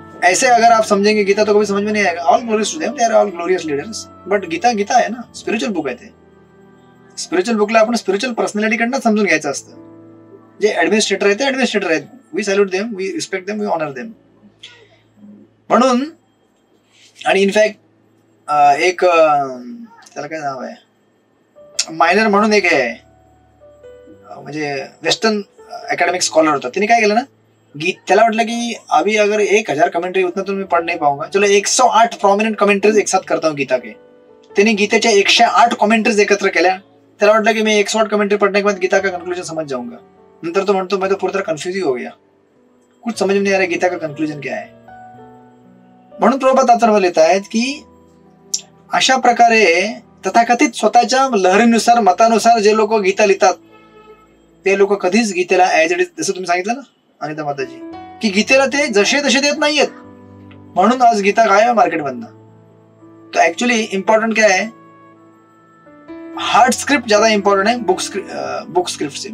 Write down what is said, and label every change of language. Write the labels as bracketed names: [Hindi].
[Hindi] ऐसे अगर आप समझेंगे गीता तो कभी समझ में नहीं आएगा. [English] All glorious to them, they are all glorious leaders. [Marathi] But Gita Gita आहे ना, स्पिरिच्युअल बुक आहे ते. स्पिरिच्युअल बुकला आपण स्पिरिच्युअल पर्सनॅलिटी कडनं समजून घ्यायचं असतं. जे ऍडमिनिस्ट्रेटर आहेत ते ऍडमिनिस्ट्रेटर आहेत. [English] We salute them, we respect them, we honour them. [Marathi] म्हणून आणि इनफॅक्ट एक त्याला काय नाव आहे, मायनर म्हणून एक आहे, म्हणजे वेस्टर्न अकॅडमिक स्कॉलर होता. त्याने काय केलं ना, त्याला वाटलं की [Hindi] अभी अगर 1000 कमेंट्री उतना तो मैं पढ़ नहीं पाऊंगा, चलो 108 प्रोमिनेंट कमेंट्रीज एक साथ करता हूँ गीता के. [Marathi] त्यांनी गीतेच्या 108 कमेंट्रीज एकत्र केल्या. त्याला वाटलं की [Hindi] मैं 108 कमेंट्री पढ़ने के बाद गीता का कंक्लूजन समझ जाऊंगा. [Marathi] नंतर तो म्हणतो [Hindi] मैं तो पूरी तरह कंफ्यूज ही हो गया, कुछ समझ में नहीं आ रहा गीता का कंक्लूजन क्या है. [Marathi] म्हणून प्रभुपाद तात्पर्य लिहित आहेत की अशा प्रकारे तथाकथित स्वतःच्या लहरीनुसार मतानुसार जे लोक गीता लिहितात ते लोक कधीच गीतेला ऍज इट इज, जसं तुम्ही सांगितलं ना अनिता माताजी, की गीतेला ते जसे तसे देत नाहीयेत. म्हणून आज गीता काय आहे मार्केटमधनं. तो ऍक्च्युअली इम्पॉर्टंट काय आहे, हार्ड स्क्रिप्ट ज्यादा इम्पॉर्टंट आहे बुक स्क्रिप्ट.